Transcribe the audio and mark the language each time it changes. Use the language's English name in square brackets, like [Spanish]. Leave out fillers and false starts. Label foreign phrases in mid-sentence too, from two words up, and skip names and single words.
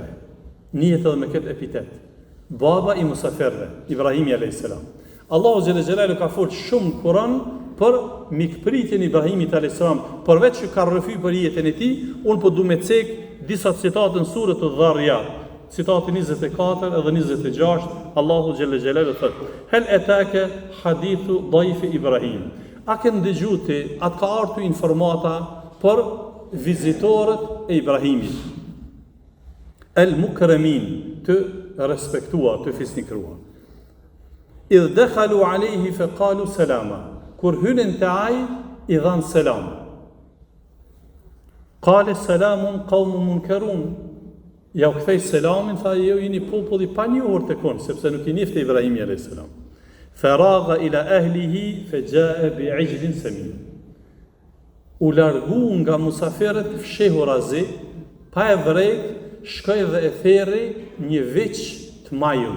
[Albanian] Njihet edhe me këtë epitet. Baba I musafirëve, Ibrahimi a.s. [Arabic] الله جل جلاله [Albanian] ka folur shumë në Kur'an për mikpritjen e Ibrahimit a.s. Përveç që ka rrëfy për jetën e tij, unë po du me cek disa citate në surën Adh-Dhariyat. Citati 24 edhe 26, [Arabic] الله جل جلاله [Albanian] thotë: [Arabic] "هل أتاك حديث ضيف إبراهيم." [Albanian] A ke ndëgjuar ti, atë ka ardhur informata për vizitorët e Ibrahimit. El-mukramin, të respektuar, të fisnikruar. [Arabic] إذ دخلوا عليه فقالوا سلاما. [Albanian] Kur hynën te ai I dhan selam. [Arabic] قال سلام قوم منكرون. [Albanian] Ja u kthej selamin, tha ju jeni popull I panjohur te kon, sepse nuk I njefte Ibrahimi [Arabic] عليه السلام. فراغ إلى أهله فجاء بعجل سمين. [Albanian] U largu nga musafirët fshehur azi, pa e vrejt, shkoi dhe e therri një veç të majun.